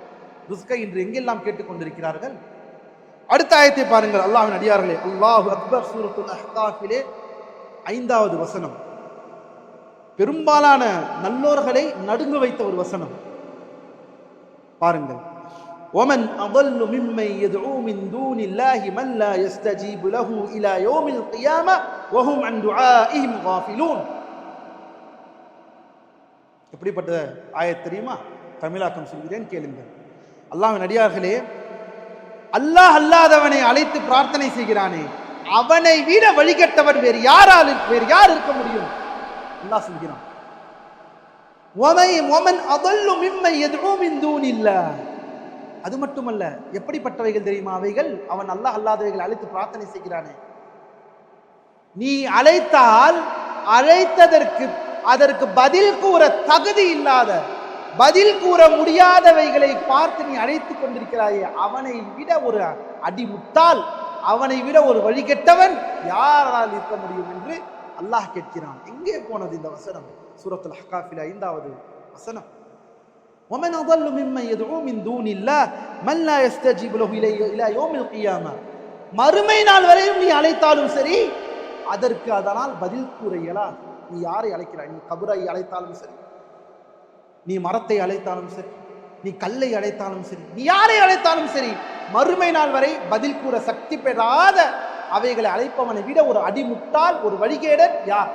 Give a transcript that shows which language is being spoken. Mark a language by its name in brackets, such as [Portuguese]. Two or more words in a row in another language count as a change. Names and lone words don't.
[Tamil] ரிஸ்கை இன்று எங்கெல்லாம் கேட்டுக்கொண்டிருக்கிறார்கள்? அடுத்த ஆயத்தை பாருங்கள், அல்லாஹ்வின் அடியார்களே. [Arabic] الله أكبر. [Tamil] சூரத்துல் அஹ்காஃபிலே 5வது வசனம். பெரும்பாலான நல்லோர்களை நடுங்க வைத்த ஒரு வசனம். பாருங்கள், [Arabic] وَمَنْ أَضَلُّ مِمَّنْ يَدْعُو مِنْ دُونِ اللَّهِ مَنْ لَا يَسْتَجِيبُ لَهُ إِلَى يَوْمِ الْقِيَامَةِ وَهُمْ عَنْ دُعَائِهِمْ غَافِلُونَ. [Tamil] எப்படிப்பட்ட ஆயத் தெரியுமா? தமிழாக்கம் சொல்கிறேன், கேளுங்கள். அல்லாஹ்வின் அடியார்களே, அல்லாஹ் அல்லாதவனை அழைத்து பிரார்த்தனை செய்கிறானே, அவனை விட வழிகட்டவர் வேறு யார் இருக்க முடியும்? அல்லாஹ் சொல்கிறான், [Arabic] وَمَنْ أَضَلُّ مِمَّنْ يَدْعُو مِنْ دُونِ اللَّهِ. [Tamil] அது மட்டுமல்ல, எப்படிப்பட்டவைகள் தெரியுமா அவைகள்? அவன் அல்லாஹ் அல்லாதவைகள் அழைத்து பிரார்த்தனை செய்கிறானே, நீ அழைத்தால் அதற்கு பதில் கூற தகுதி இல்லாத, பதில் கூற முடியாதவைகளை பார்த்து நீ அழைத்துக் கொண்டிருக்கிறாயே, அவனை விட ஒரு அடிமுட்டால், அவனை விட ஒரு வழிகெட்டவன் யாரால் இருக்க முடியும் என்று அல்லாஹ் கேட்கிறான். எங்கே போனது இந்த வசனம்? சூரத்துல் அஹ்காஃபில் 5வது வசனம். [Arabic] وَمَنْ أَضَلُّ مِمَّنْ يَدْعُو مِنْ دُونِ اللَّهِ مَنْ لَا يَسْتَجِيبُ لَهُ إِلَى يَوْمِ الْقِيَامَةِ. [Tamil] மறுமை நாள் வரையும் நீ அழைத்தாலும் சரி, அதற்கு அதனால் பதில் கூற இயலாது. நீ யாரை அழைக்கிறாய்? நீ கபரை அழைத்தாலும் சரி, நீ மரத்தை அழைத்தாலும் சரி, நீ கல்லை அழைத்தாலும் சரி, நீ யாரை அழைத்தாலும் சரி, மறுமை நாள் வரை பதில் கூற சக்தி பெறாத அவைகளை அழைப்பவனை விட ஒரு அடிமுட்டால், ஒரு வழிகேடன் யார்?